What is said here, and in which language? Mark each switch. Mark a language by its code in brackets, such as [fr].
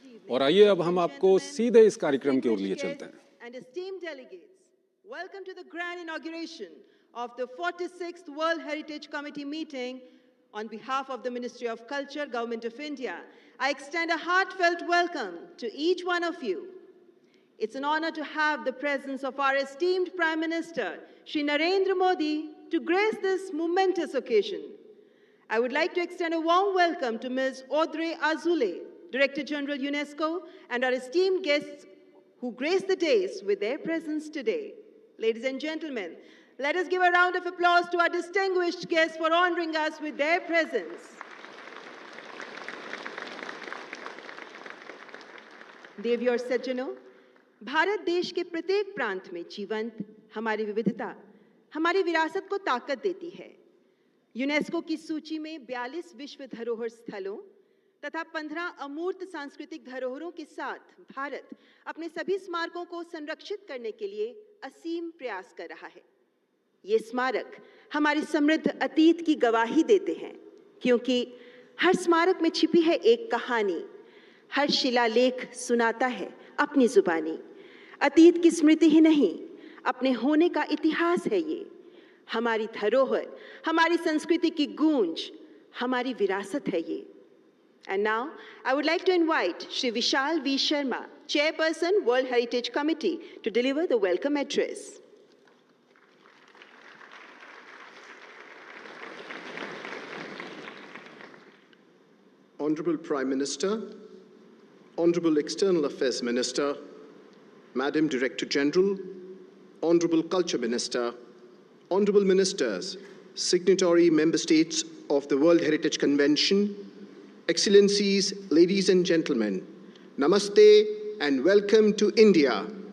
[hi] और आइए अब हम आपको सीधे इस कार्यक्रम की ओर लिए चलते हैं। [en] And esteemed delegates, welcome to the grand inauguration of the 46th World Heritage Committee meeting. On behalf of the Ministry of Culture, Government of India, I extend a heartfelt welcome to each one of you. It's an honor to have the presence of our esteemed Prime Minister, Shri Narendra Modi, to grace this momentous occasion. I would like to extend a warm welcome to Ms. Audrey Azoulay, Director General UNESCO, and our esteemed guests who grace the days with their presence today. Ladies and gentlemen, let us give a round of applause to our distinguished guests for honoring us with their presence. [hi] देवी और सज्जनों, भारत देश के प्रत्येक प्रांत में जीवंत हमारी विविधता हमारी विरासत को ताकत देती है। यूनेस्को की सूची में 42 विश्व धरोहर स्थलों तथा 15 अमूर्त सांस्कृतिक धरोहरों के साथ भारत अपने सभी स्मारकों को संरक्षित करने के लिए असीम प्रयास कर रहा है। ये स्मारक हमारी समृद्ध अतीत की गवाही देते हैं, क्योंकि हर स्मारक में छिपी है एक कहानी, हर शिलालेख सुनाता है अपनी जुबानी। अतीत की स्मृति ही नहीं, अपने होने का इतिहास है ये। हमारी धरोहर, हमारी संस्कृति की गूंज, हमारी विरासत है ये। [en] And now, I would like to invite Shri Vishal V. Sharma, Chairperson, World Heritage Committee, to deliver the welcome address. Honorable Prime Minister, Honorable External Affairs Minister, Madam Director General, Honorable Culture Minister, Honorable Ministers, Signatory Member States of the World Heritage Convention, Excellencies, ladies and gentlemen, Namaste and welcome to India.